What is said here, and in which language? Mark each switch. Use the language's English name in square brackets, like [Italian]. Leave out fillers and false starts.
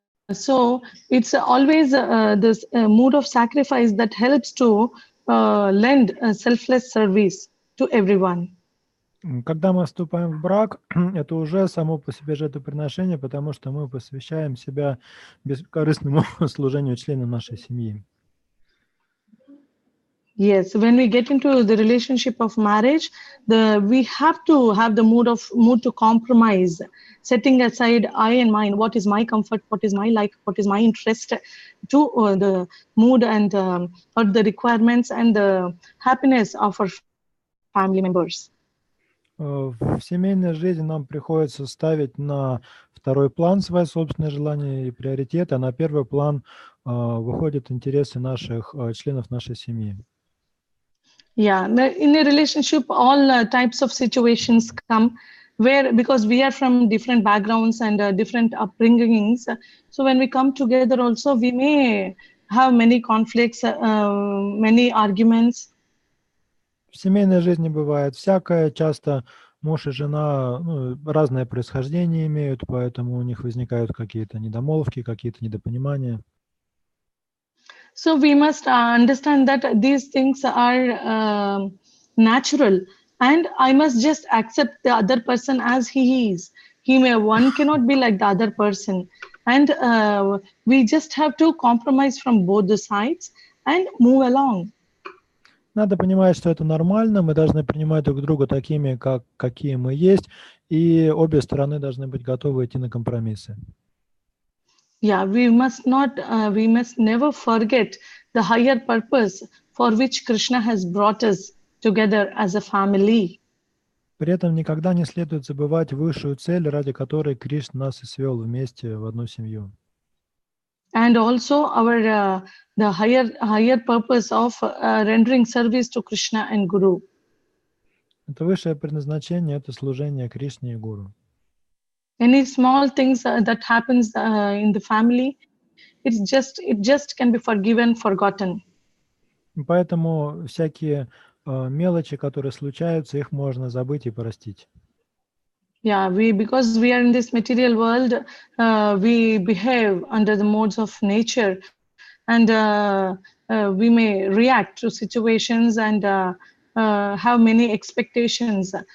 [English] So it's always this mood of sacrifice that helps to lend selfless service to everyone. [Russian] Когда мы вступаем в брак, это уже само по себе жертвоприношение, потому что мы посвящаем себя бескорыстному служению членам нашей семьи. [English] Yes, when we get into the relationship of marriage, we have to have the mood to compromise, setting aside I and mine, what is my comfort, what is my like, what is my interest, to the mood and or the requirements and the happiness of our family members. [Russian] В семейной жизни нам приходится ставить на второй план свои собственные желания и приоритеты, а на первый план выходят интересы наших членов нашей семьи. [English] Yeah, in a relationship, all types of situations come where, because we are from different backgrounds and different upbringings, so when we come together also, we may have many conflicts, many arguments. [Russian] В семейной жизни бывает всякое, часто муж и жена разное происхождение имеют, поэтому у них возникают какие-то недомолвки, какие-то недопонимания. [English] So we must understand that these things are natural, and I must just accept the other person as he is. One cannot be like the other person, and we just have to compromise from both the sides and move along. [Russian] Надо понимать, что это нормально, мы должны принимать друг друга такими, какие мы есть, и обе стороны должны быть готовы идти на компромиссы. [English] Yeah, we must never forget the higher purpose for which Krishna has brought us together as a family. [Russian] При этом никогда не следует забывать высшую цель, ради которой Кришна нас и свел вместе в одну семью. [English] And also our the higher purpose of rendering service to Krishna and Guru. [Russian] Это высшее предназначение, это служение Кришне и Гуру. [English] Any small things that happens in the family, it just can be forgiven, forgotten. [Russian] Поэтому всякие мелочи, которые случаются, их можно забыть и простить. [English] Yeah, because we are in this material world, we behave under the modes of nature, and we may react to situations and have many expectations.